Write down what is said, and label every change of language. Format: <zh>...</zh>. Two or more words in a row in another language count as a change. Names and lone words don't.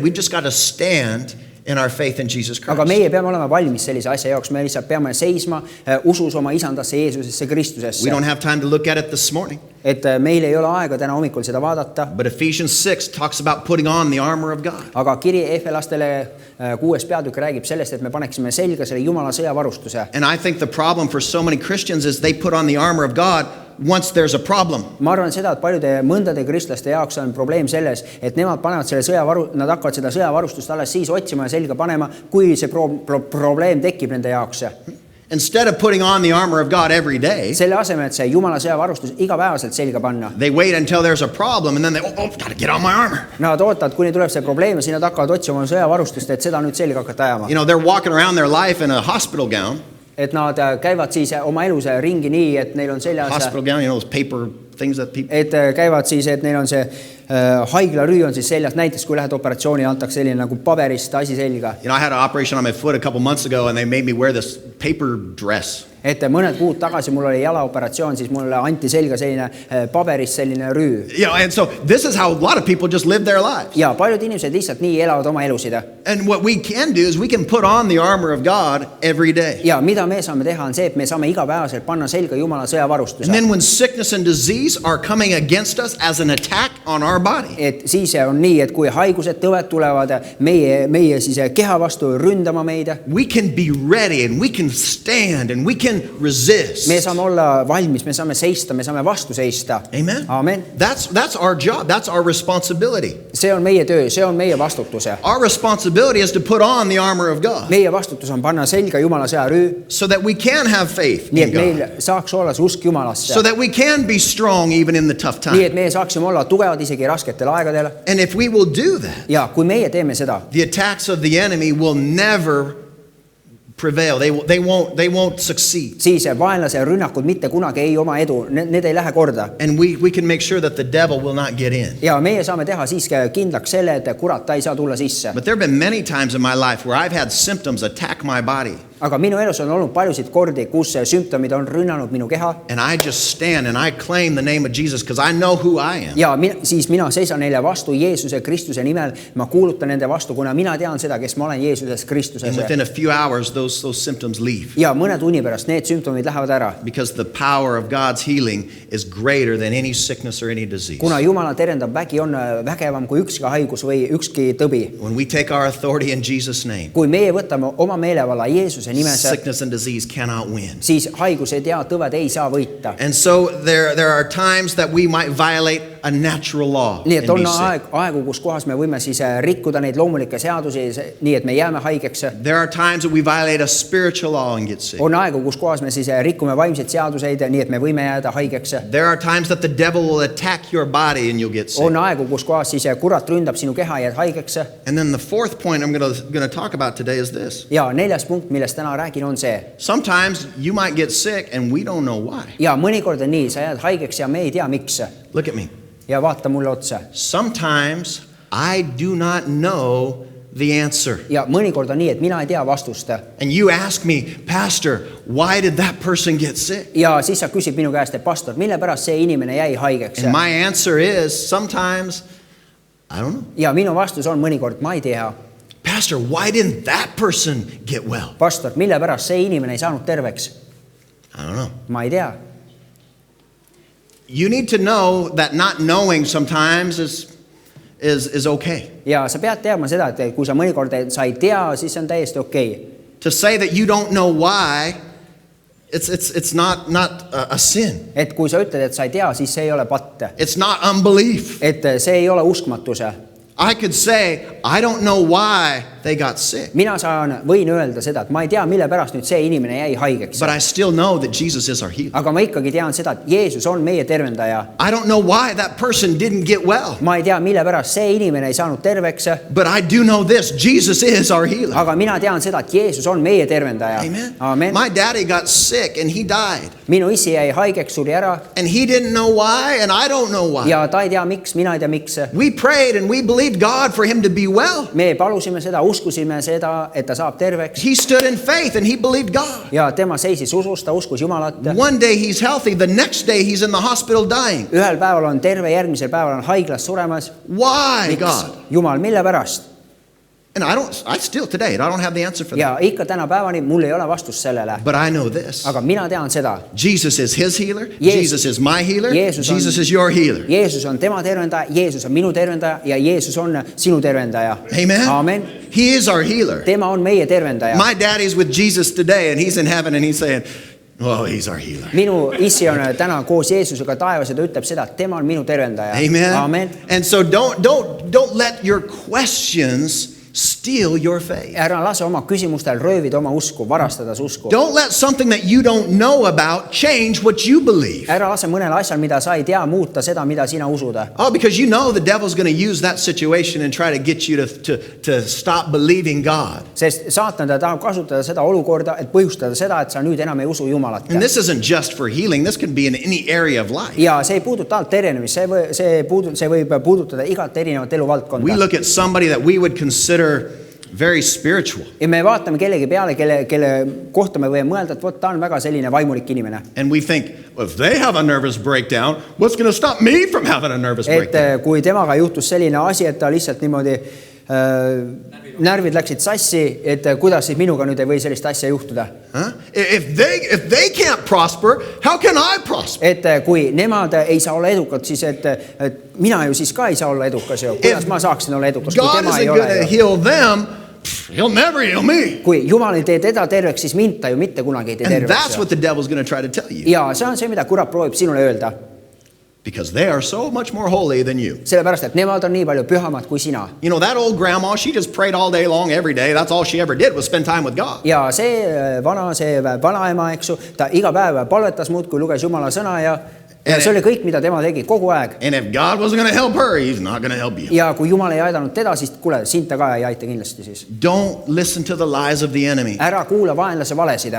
<en>We've just got to stand in our faith in Jesus</en> <et>Aga</et> <en>Christ.</en> <et>meie peame olema valmis sellise asja jaoks, me lihtsalt peame seisma usus oma isandasse Jeesusesse</et> <en>We</en> <et>Kristusesse.</et> <en>don't have time to look at it this morning.</en> <et>Et meil ei ole aega täna hommikul seda vaadata,</et> <en>But Ephesians 6 talks about putting on the armor of God.</en> <et>aga kiri Efelastele 6. peatükk räägib sellest, et me paneksime selga selle Jumala sõjavarustuse.</et> <en>And I think the problem for so many Christians is they put on the armor of God once there's a problem.</en> <et>Ma arvan seda, et paljude mõndade kristlaste jaoks on probleem selles, et nemad panevad selle nad hakkavad seda sõjavarustust alles siis otsima ja selga panema, kui see probleem tekib nende jaoks.</et> <en>Instead of putting on the armor of God every day,</en> <et>Selle asemel, et see Jumala sõjavarustus igapäevaselt selga panna.</et> <en>they wait until there's a problem and then they, got to get on my armor.</en> <et>Nad ootavad, kuni tuleb see probleem ja siis nad hakkavad otsima sõjavarustust, et seda nüüd selga hakata ajama.</et> <en>You know, they're walking around their life in a hospital gown.</en> <et>Et nad käivad siis oma elus ringi nii, et neil on seljas,</et> <en>Hospital gown, you know, those paper things that people...</en> <et>et käivad siis, et neil on see haiglarüü on siis seljas, näiteks kui lähed operatsiooni, antakse selline nagu paberist asi selga.</et> <en>You know, I had an operation on my foot a couple months ago and they made me wear this paper dress.</en> <et>Et mõned kuud tagasi mul oli jalaoperatsioon, siis mulle anti selga selline paberist selline rüü.</et> <en>You know, and so this is how a lot of people just live their lives.</en> <et>Ja paljud inimesed lihtsalt nii elavad oma elusid.</et> <en>And what we can do is we can put on the armor of God every day.</en> <et>Ja mida me saame teha on see, et me saame igapäevaselt panna selga Jumala sõjavarustuse.</et> <en>And then when sickness and disease are coming against us as an attack on our body,</en> <et>Et siis on nii, et kui haigused, tõved tulevad meie siis keha vastu ründama meid,</et> <en>we can be ready and we can stand and we can resist.</en> <et>me saame olla valmis, me saame seista, me saame vastu seista.</et> <en>Amen.</en> <et>Amen.</et> <en>That's our job. That's our responsibility.</en> <et>See on meie töö, see on meie vastutus.</et> <en>Our responsibility is to put on the armor of God</en> <et>Meie vastutus on panna selga Jumala sõjarüü,</et> <en>so that we can have faith</en> <et>nii</et> <en>in</en> <et>et meil</et> <en>God.</en> <et>saaks olla see usk Jumalasse.</et> <en>So that we can be strong even in the tough</en> <et>Nii</et> <en>time.</en> <et>et meie saaksime olla tugevad isegi rasketel aegadel.</et> <en>And if we will do that,</en> <et>Ja kui meie teeme seda,</et> <en>the attacks of the enemy will never prevail. They won't succeed.</en> <et>siis vaenlase rünnakud mitte kunagi ei oma edu, need ei lähe korda.</et> <en>And we can make sure that the devil will not get in.</en> <et>Ja meie saame teha siiski kindlaks selle, et kurat ta ei saa tulla sisse.</et> <en>But there have been many times in my life where I've had symptoms attack my body.</en> <et>Aga minu elus on olnud paljusid kordi, kus sümptomid on rünnanud minu keha.</et> <en>And I just stand and I claim the name of Jesus because I know who I am.</en> <et>Ja siis mina seisan neile vastu Jeesuse Kristuse nimel. Ma kuulutan nende vastu, kuna mina tean seda, kes ma olen Jeesuses Kristuses.</et> <en>And within a few hours, those symptoms leave.</en> <et>Ja mõne tunni pärast need sümptomid lähevad ära.</et> <en>Because the power of God's healing is greater than any sickness or any disease.</en> <et>Kuna Jumala terendav vägi on vägevam kui ükski haigus või ükski tõbi.</et> <en>When we take our authority in Jesus' name,</en> <et>Kui meie võtame oma meelevalla Jeesuse nimes,</et> <en>sickness and disease cannot win.</en> <et>siis haigused ja tõved ei saa võita.</et> <en>And so there are times that we might violate a natural law</en> <et>Nii</et> <en>and</en> <et>et on</et> <en>be sick.</en> <et>aegu, kus kohas me võime siis rikkuda neid loomulikke seadusi, nii et me jääme haigeks.</et> <en>There are times that we violate a spiritual law and get sick.</en> <et>On aegu, kus kohas me siis rikume vaimseid seaduseid, nii et me võime jääda haigeks.</et> <en>There are times that the devil will attack your body and you'll get sick.</en> <et>On aegu, kus kohas siis kurat ründab sinu keha ja jääd haigeks.</et> <en>And then the fourth point I'm going to talk about today is this.</en> <et>Ja 4. punkt, millest täna räägin, on see.</et> <en>Sometimes you might get sick and we don't know why.</en> <et>Ja mõnikord on nii, sa jääd haigeks ja me ei tea, miks.</et> <en>Look at me.</en> <et>Ja vaata mulle otsa.</et> <en>Sometimes I do not know the answer.</en> <et>Ja mõnikord on nii, et mina ei tea vastust.</et> <en>And you ask me, Pastor, why did that person get sick?</en> <et>Ja siis sa küsid minu käest, et pastor, mille pärast see inimene jäi haigeks?</et> <en>And my answer is sometimes I don't know.</en> <et>Ja minu vastus on mõnikord, ma ei tea.</et> <en>Pastor, why didn't that person get well?</en> <et>Pastor, mille pärast see inimene ei saanud terveks?</et> <en>I don't know.</en> <et>Ma ei tea.</et> <en>You need to know that not knowing sometimes is okay.</en> <et>Ja sa pead teadma seda, et kui sa mõnikord sa ei tea, siis on täiesti okei.</et> <en>To say that you don't know why, it's not a sin.</en> <et>Et kui sa ütled, et sa ei tea, siis see ei ole patt.</et> <en>It's not unbelief.</en> <et>Et see ei ole uskmatus.</et> <en>I could say, I don't know why they got sick.</en> <et>võin öelda seda, et ma ei tea, mille pärast nüüd see inimene jäi haigeks.</et> <en>But I still know that Jesus is our healer.</en> <et>Aga ma ikkagi tean seda, et Jeesus on meie tervendaja.</et> <en>I don't know why that person didn't get well.</en> <et>Ma ei tea, mille pärast see inimene ei saanud terveks.</et> <en>But I do know this, Jesus is our healer.</en> <et>Aga mina tean seda, et Jeesus on meie tervendaja.</et> <en>Amen.</en> <et>Amen.</et> <en>My daddy got sick and he died.</en> <et>Minu isi jäi haigeks, suri ära.</et> <en>And he didn't know why and I don't know why.</en> <et>Ja ta ei tea miks, mina ei tea miks.</et> <en>We prayed and we believed God for him to be well.</en> <et>Me palusime seda, uskusime seda, et ta saab terveks.</et> <en>He stood in faith and he believed God.</en> <et>Ja tema seisis usus, ta uskus Jumalat.</et> <en>One day he's healthy, the next day he's in the hospital dying.</en> <et>Ühel päeval on terve, järgmisel päeval on haiglas suremas.</et> <en>Why, God?</en> <et>Jumal, mille pärast?</et> <en>And I still today, I don't have the answer for that.</en> <et>Ja ikka täna päevani mul ei ole vastust sellele.</et> <en>But I know this.</en> <et>Aga mina tean seda.</et> <en>Jesus is his healer. Jesus is my healer. Jesus is your healer.</en> <et>Jeesus on tema tervendaja, Jeesus on minu tervendaja ja Jeesus on sinu tervendaja.</et> <en>Amen.</en> <et>Amen.</et> <en>He is our healer.</en> <et>Tema on meie tervendaja.</et> <en>My daddy's with Jesus today and he's in heaven and he's saying, oh, he's our healer.</en> <et>Minu isi on täna koos Jeesusega taevas ja ta ütleb seda, et tema on minu tervendaja.</et> <en>Amen.</en> <et>Amen.</et> <en>And so don't let your questions steal your faith.</en> <et>Ära lase oma küsimustel röövida oma usku, varastada su usku.</et> <en>Don't let something that you don't know about change what you believe.</en> <et>Ära lase mõnel asjal, mida sa ei tea, muuta seda, mida sina usud.</et> <en>Oh, because you know the devil's going to use that situation and try to get you to stop believing God.</en> <et>Sest saatan ta tahab kasutada seda olukorda, et põhjustada seda, et sa nüüd enam ei usu Jumalat.</et> <en>And this isn't just for healing. This can be in any area of life.</en> <et>Ja see ei puuduta ainult tervenemist, see võib puudutada igat erinevat eluvaldkonda.</et> <en>We look at somebody that we would consider very spiritual.</en> <et>Ja me vaatame kellegi peale, kelle kohta me võime mõelda, et võt, ta on väga selline vaimulik inimene.</et> <en>And we think, well, if they have a nervous breakdown, what's going to stop me from having a nervous breakdown?</en> <et>Et kui temaga juhtus selline asi, et ta lihtsalt niimoodi närvid läksid sassi, et kuidas siis minuga nüüd ei või sellist asja juhtuda. Huh?</et> <en>If they can't prosper, how can I prosper?</en> <et>Et kui nemad ei saa olla edukad, siis et mina ju siis ka ei saa olla edukas ju. Kuidas ma saaksin olla edukas, kui</et> <en>God</en> <et>tema</et> <en>isn't</en> <et>ei</et> <en>going to</en> <et>ole?</et> <en>heal them, he'll never heal me.</en> <et>Kui Jumal ei tee teda terveks, siis mind ta ju mitte kunagi ei tee</et> <en>And that's</en> <et>terveks.</et> <en>what the devil's going to try to tell you.</en> <et>Ja see on see, mida kurat proovib sinule öelda.</et> <en>Because they are so much more holy than you.</en> <et>Sellepärast, et nemad on nii palju pühamad kui sina.</et> <en>You know, that old grandma, she just prayed all day long, every day. That's all she ever did was spend time with God.</en> <et>Ja see vanaema, eksu, ta iga päev palvetas muudkui, luges Jumala sõna ja see oli kõik, mida tema tegi kogu aeg.</et> <en>And if God wasn't going to help her, he's not going to help you.</en> <et>Ja kui Jumal ei aidanud teda, siis kuule, sind ta ka ei aita kindlasti siis.</et> <en>Don't listen to the lies of the enemy.</en> <et>Ära kuula vaenlase valesid.</et>